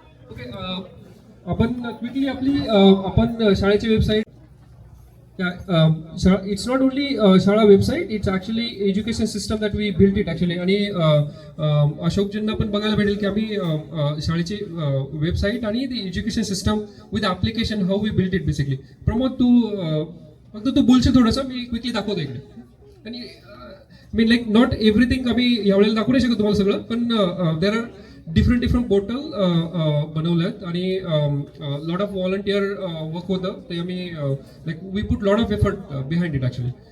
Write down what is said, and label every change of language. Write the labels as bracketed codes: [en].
[mr] Okay, आपण quickly आपली आपण शाळेची website [en] Yeah, it's not only Shala website, it's actually education system that we built it actually. [mr] आणि अशोकजींना पण बघायला भेटेल की आम्ही शाळेची वेबसाईट आणि ती education system [en] with application how we built it [mr] basically. Pramod तू फक्त तू बोलशील थोडंसं, मी क्विकली दाखवतो इकडे. आणि [en] mean like not everything [mr] आम्ही यावेळेला दाखवू नाही शकत तुम्हाला सगळं, पण [en] there are different portal [mr] बनवले आहेत आणि लॉट ऑफ व्हॉलंटियर वर्क होतं ते आम्ही like [en] We put lot of effort behind it actually.